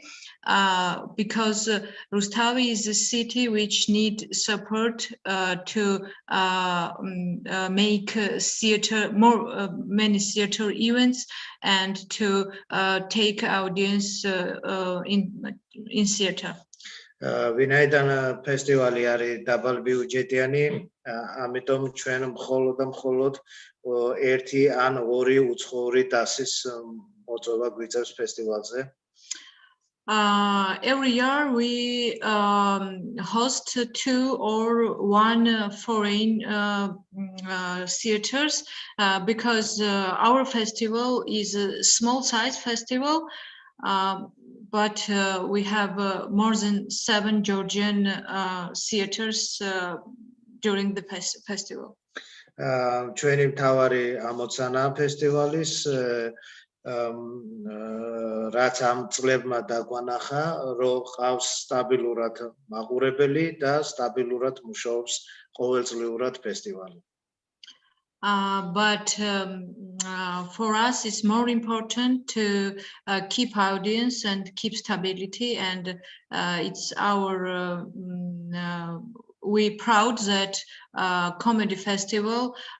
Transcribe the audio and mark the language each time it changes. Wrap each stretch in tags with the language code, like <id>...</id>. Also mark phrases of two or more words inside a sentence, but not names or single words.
<en>Because Rustavi is a city which needs support to make many theater events and to take audience in theater.</en> <ka>ვინაიდან ფესტივალი არის დაბალბიუჯეტიანი, ამიტომ ჩვენ მხოლოდ ერთი ან ორი უცხოური დასის მოწვევა გვიწევს ფესტივალზე.</ka> <en>Every year we host 2 or 1 foreign theaters because our festival is a small size festival, but we have more than 7 Georgian theaters during the festival.</en> <ka>ჩვენი მთავარი ამოცანა ფესტივალის რაც ამ წლებმა დაგვანახა, რომ ყავს სტაბილურად მაყურებელი და სტაბილურად მუშაობს ყოველწლიურად ფესტივალი.</ka> <en>But for us, it's more important to keep audience and keep stability, and it's our we're proud that comedy festival</en>